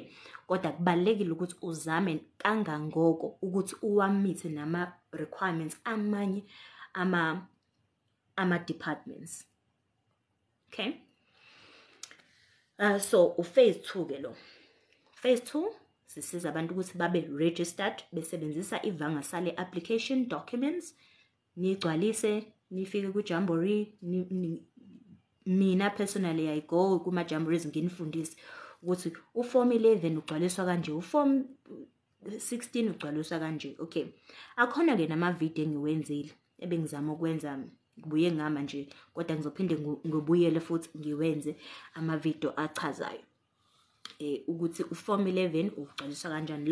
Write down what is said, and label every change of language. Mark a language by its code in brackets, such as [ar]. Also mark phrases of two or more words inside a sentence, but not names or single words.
[zu] Kodwa kubalekile ukuthi uzame kangangoko ukuthi uwamithe nama requirements amanye ama departments. [en] Okay? So phase 2 [zu] ke lo. Phase 2 sisiza abantu ukuthi babe registered besebenzisa iVangasali [en] application documents. [zu] Nigcwalise, nifike ku Jamboree, mina [en] personally I go [zu] kuma Jamborees nginifundise ukuthi uform 11 ugcwaliswa kanje, uform 16 ugcwaliswa kanje. Okay. Akhona ke nama video engiwenzile ebengizama ukwenza ngibuye ngama nje, kodwa ngizophinde ngobuyele futhi ngiwenze ama video achazayo ukuthi uform 11 ugcwaliswa kanjani.